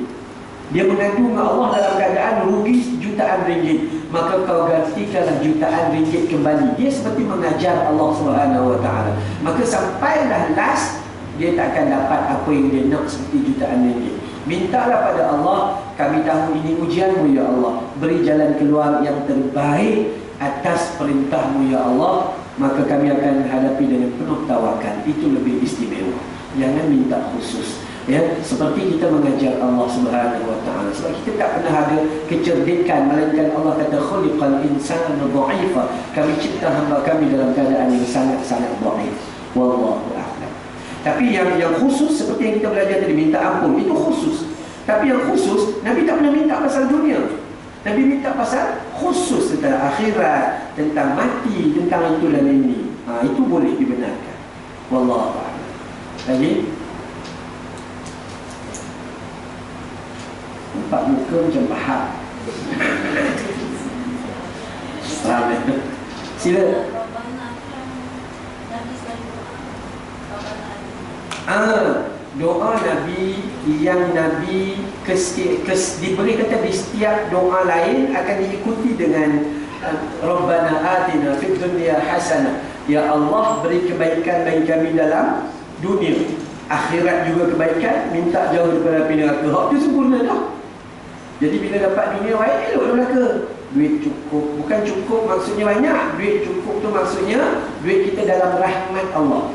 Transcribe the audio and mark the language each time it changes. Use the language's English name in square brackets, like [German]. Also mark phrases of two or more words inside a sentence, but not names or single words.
[Malay] Dia mengadu dengan Allah dalam keadaan rugi jutaan ringgit, maka kau gantikanlah jutaan ringgit kembali. Dia seperti mengajar Allah [Arabic] سبحانه وتعالى. [Malay] Maka sampailah last, dia tak akan dapat apa yang dia nak seperti jutaan ringgit. Mintalah pada Allah, kami tahu ini ujianmu ya Allah, beri jalan keluar yang terbaik atas perintahmu ya Allah, maka kami akan hadapi dengan penuh tawakal. Itu lebih istimewa. Jangan minta khusus. Ya, seperti kita mengajar Allah [Arabic] سبحانه وتعالى. [Malay] Sebab kita tak pernah ada kecerdikan, melainkan Allah kata [Arabic] خلق الإنسان ضعيفا. [Malay] Kami cipta hamba kami dalam keadaan yang sangat-sangat dhaif. [Arabic] والله أعلم. [Malay] Tapi yang khusus seperti yang kita belajar tadi, minta ampun, itu khusus. Tapi yang khusus, Nabi tak pernah minta pasal dunia. Nabi minta pasal khusus tentang akhirat, tentang mati, tentang itu dan ini, itu boleh dibenarkan. [Arabic] والله أعلم. [Malay] Lagi nampak muka macam faham. Faham ya? Sila. Doa Nabi yang Nabi diberi kata di setiap doa lain akan diikuti dengan [Arabic] ربنا آتنا في الدنيا حسنة. [Malay] Ya Allah, beri kebaikan bagi kami dalam dunia, akhirat juga kebaikan, minta jauh daripada api neraka. Hak tu sempurna dah. Jadi bila dapat dunia baik, elok neraka. Duit cukup, bukan cukup maksudnya banyak. Duit cukup tu maksudnya duit kita dalam rahmat Allah.